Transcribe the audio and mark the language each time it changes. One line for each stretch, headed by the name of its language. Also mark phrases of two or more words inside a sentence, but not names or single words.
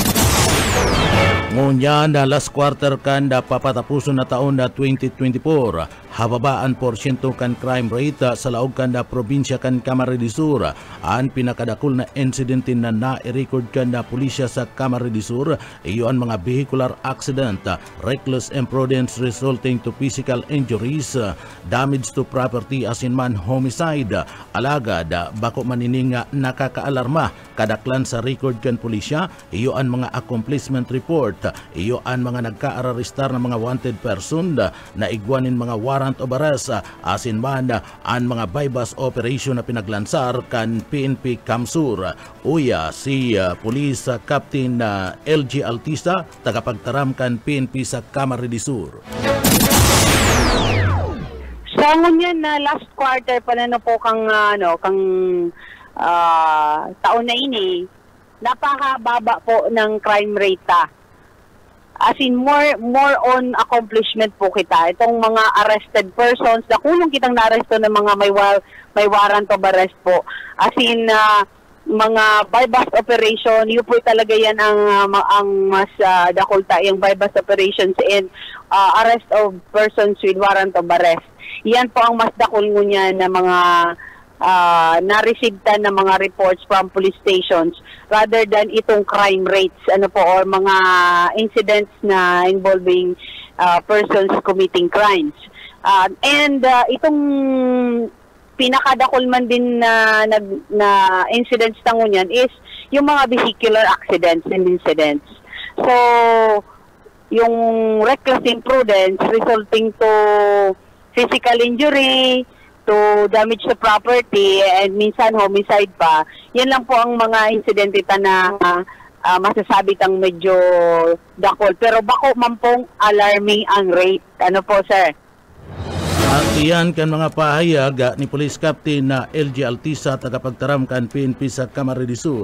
Bikol: Ngunya na
English: last quarter
Bikol: kan na papatapuson na taon na 2024, hababaan porsyento kan crime rate sa laog kan na probinsya kan Camarines Sur. Ang pinakadakul na insidente na na-record kan na pulisya sa Camarines Sur, iyon mga
English: vehicular accident, reckless imprudence resulting to physical injuries, damage to property
Bikol: asin man homicide. Alagad, bako manining nakakaalarma kadaklan sa record kan pulisya, iyon mga
English: accomplishment report,
Bikol: iyo ang mga nagka-araristar na mga
English: wanted person
Bikol: na igwanin mga
English: warrant warrant of arrest
Bikol: asin man ang mga
English: bypass operation
Bikol: na pinaglansar kan PNP Kamsur. Uya si Police Captain LG Altisa, tagapagtaram kan PNP sa Camarines Sur. Sa ngunyan na
English: last quarter
Bikol: pa na po kang taon na ini, napakababa po ng
English: crime rate. As in, more on accomplishment
Bikol: po kita.
Filipino: Itong mga
English: arrested persons,
Filipino: nakulong kitang na-arresto ng mga may
English: warrant of arrest
Filipino: po.
English: As in,
Filipino: mga
English: bypass operation,
Filipino: yun po talaga yan ang mas dakulta, yung
English: bypass operations and arrest of persons with warrant of arrest.
Filipino: Yan po ang mas dakul niya na mga na-receive na mga
English: reports from police stations rather than
Filipino: itong
English: crime rates
Filipino: or mga incidents na
English: involving persons committing crimes.
Filipino: And itong pinakadakol man din na incidents na ngunyan is yung mga
English: vehicular accidents and incidents.
Filipino: So, yung
English: reckless imprudence resulting to physical injury, to damage to property,
Filipino: and minsan homicide pa, yan lang po ang mga insidente na masasabi tang medyo dakol.
Bikol: Pero bako man pong alarming ang rate. Ano po, sir? At iyan kan mga pahayag ni Police Captain na LG Altisa, tagapagtaram kan PNP sa Camarines Sur.